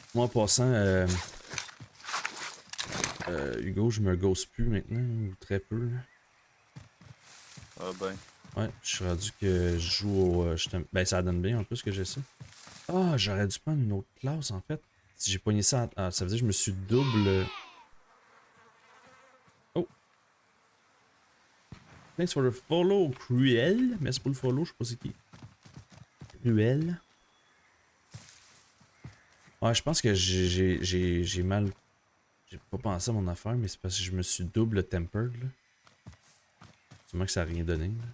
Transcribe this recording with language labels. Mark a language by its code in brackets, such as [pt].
[fr] Moi, en passant, Hugo, je me ghost plus maintenant, ou très peu. Là. Ah ben. Ouais, je suis rendu que je joue au. Ben, ça donne bien en plus que j'ai ça. Ah, j'aurais dû prendre une autre classe en fait. Si j'ai pogné ça, ça veut dire que je me suis double. Oh! [en] Thanks for the follow, Cruel. [fr] Merci pour le follow, je sais pas c'est qui. Cruel. Ouais, je pense que j'ai mal. J'ai pas pensé à mon affaire, mais c'est parce que je me suis double tempered là. C'est moi que ça a rien donné. Là.